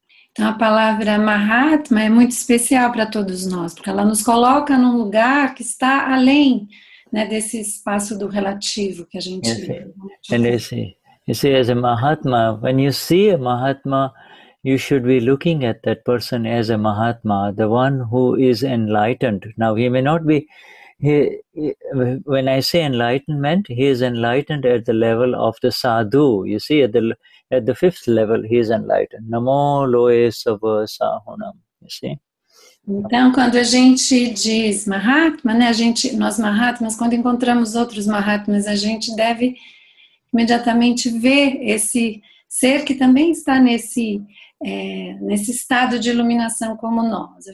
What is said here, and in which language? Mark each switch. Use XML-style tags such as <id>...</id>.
<pt>Então a palavra Mahatma é muito especial para todos nós, porque ela nos coloca num lugar que está além, né, desse espaço do relativo que a gente vê.</pt> <en>And you see, as a Mahatma, when you see a Mahatma, you should be looking at that person as a Mahatma, the one who is enlightened. Now, he may not be, when I say enlightenment, he is enlightened at the level of the sadhu. You see, at the fifth level, he is enlightened.</en> <pra>Namo loe sava sahunam.</pra> <en>You see?</en> <pt>Então, quando a gente diz Mahatma, né, nós Mahatmas, quando encontramos outros Mahatmas, a gente deve imediatamente ver esse ser que também está nesse estado de iluminação como nós.</pt>